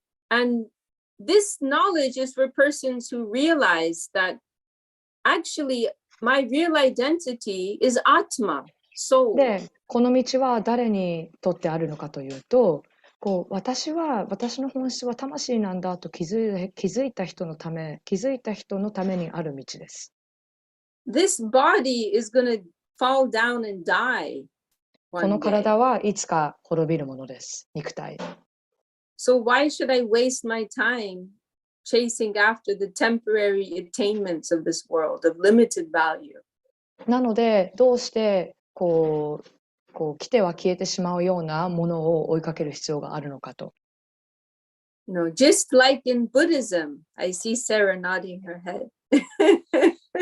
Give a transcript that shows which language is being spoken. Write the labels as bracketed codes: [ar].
[en] And this knowledge is for persons who realize that actually my real identity is Atma, soul. [ja] で、この道は誰にとってあるのかというと、こう私の本質は魂なんだと気づいた人のためにある道です。 [en] This body is going to fall down and die [ja] この [en] one day. [ja] 体はいつか滅びるものです。肉体。 [en] So why should I waste my time chasing after the temporary attainments of this world of limited value? [ja] なので、どうしてこう来ては消えてしまうようなものを追いかける必要があるのかと。 [en] Just like in Buddhism, I see Sarah nodding her head.